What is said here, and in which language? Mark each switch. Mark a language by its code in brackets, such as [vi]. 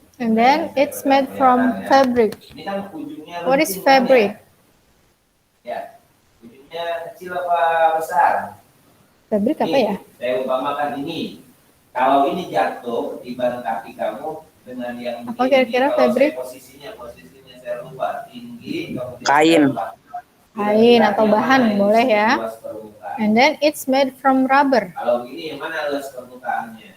[en] And then it's made from fabric. [id] Ini kan ujungnya. [en] What is fabric? [id] Ya, ujungnya kecil apa besar? Fabric apa ya? Saya umpamakan ini. Kalau ini jatuh ketiban kaki kamu dengan yang apa kira-kira fabric? Posisinya saya lupa. Tinggi. Kain. Kain atau bahan boleh ya. [en] And then it's made from rubber. [id] Kalau ini yang mana luas permukaannya?